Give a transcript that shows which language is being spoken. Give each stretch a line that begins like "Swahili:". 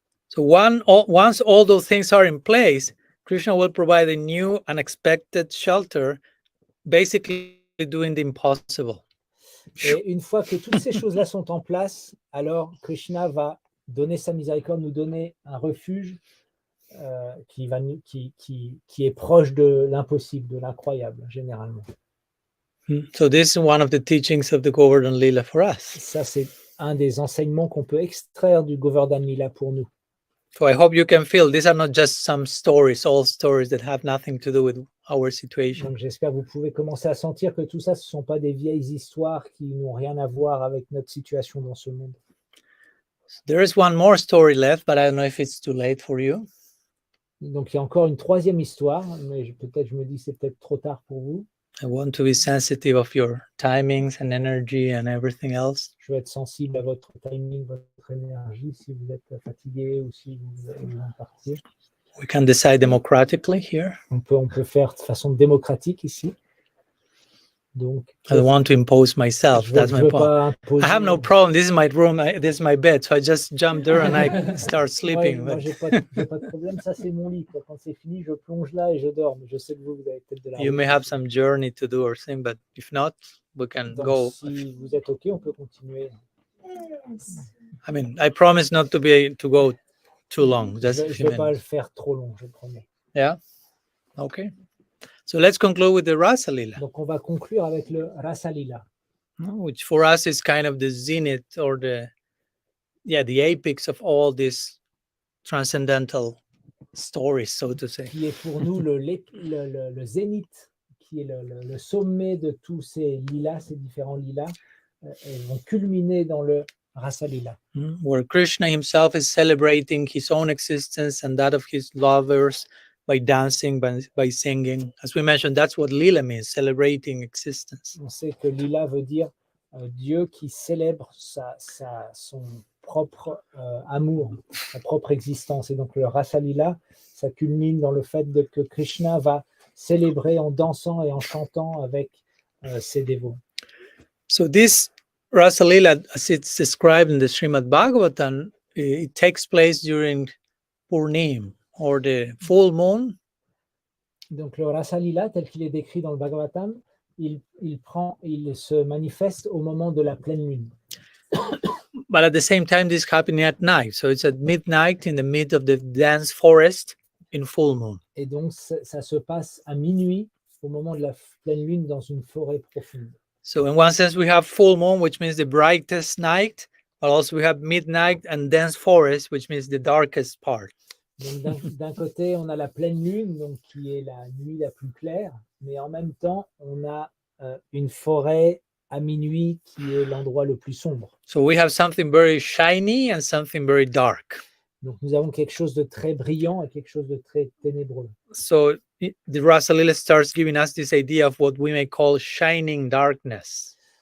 English: So once all those things are in place, Krishna will provide a new, unexpected shelter, basically doing the impossible.
French: Et une fois que toutes ces choses-là sont en place, alors Krishna va donner sa miséricorde, nous donner un refuge qui est proche de l'impossible, de l'incroyable, généralement.
English: So this is one of the teachings of the Govardhana-LILA for us.
French: Ça, c'est un des enseignements qu'on peut extraire du Govardhana-LILA pour nous.
English: So I hope you can feel these are not just some stories, all stories that have nothing to do with our situation.
French: Donc j'espère que vous pouvez commencer à sentir que tout ça, ce ne sont pas des vieilles histoires qui n'ont rien à voir avec notre situation dans ce monde.
English: There is one more story left, but I don't know if it's too late for you.
French: Donc il y a encore une troisième histoire, mais peut-être je me dis c'est peut-être trop tard pour vous.
English: I want to be sensitive of your timings and energy and everything else.
French: Je veux être sensible à votre timing, votre énergie, si vous êtes fatigué ou si vous allez partir.
English: We can decide democratically here.
French: On peut faire de façon démocratique ici. Donc,
English: I don't want to impose myself. That's my point. I have no problem. This is my room. This is my bed. So I just jump there and I start sleeping.
French: Ouais, moi, j'ai pas de problème. Ça, c'est mon lit, quoi. Quand c'est fini, je plonge là et je dors. Mais je sais que vous avez peut-être de la
English: You may have some journey to do or thing, but if not, we can
French: Donc,
English: go.
French: si vous êtes OK, on peut continuer.
English: I mean, I promise not to go too long. Just a
French: Je
English: few
French: ne vais pas le
English: minutes.
French: faire trop long, je promets.
English: Yeah. Okay. So let's conclude with the Rasa-lila,
French: Donc, on va conclure avec le Rasa-lila,
English: which for us is kind of the zenith or the apex of all these transcendental stories, so to say.
French: qui est pour nous le zénith, qui est le sommet de tous ces lilas, ces différents lilas, et vont culminer dans le Rasa-lila.
English: Where Krishna himself is celebrating his own existence and that of his lovers by dancing, by singing. As we mentioned, that's what Lila means, celebrating existence.
French: On sait que lila veut dire Dieu qui célèbre son propre amour, sa propre existence. Et donc le Rasa-lila, ça culmine dans le fait que Krishna va célébrer en dansant et en chantant avec ses dévots.
English: So this Rasa-lila, as it's described in the Srimad Bhagavatam, it takes place during Purnim, or the full moon.
French: Donc le Rasa-lila, tel qu'il est décrit dans le Bhagavatam, il se manifeste au moment de la pleine lune.
English: But at the same time, this happening at night. So it's at midnight in the mid of the dense forest in full moon.
French: Et donc, ça se passe à minuit, au moment de la pleine lune, dans une forêt profonde.
English: So in one sense, we have full moon, which means the brightest night, but also we have midnight and dense forest, which means the darkest part.
French: Donc, d'un côté, on a la pleine lune, donc, qui est la nuit la plus claire, mais en même temps, on a une forêt à minuit qui est l'endroit le plus sombre.
English: So we have something very shiny and something very dark.
French: Donc, nous avons quelque chose de très brillant et quelque chose de très ténébreux.
English: So the Rasa-Lila starts giving us this idea of what we may call shining darkness.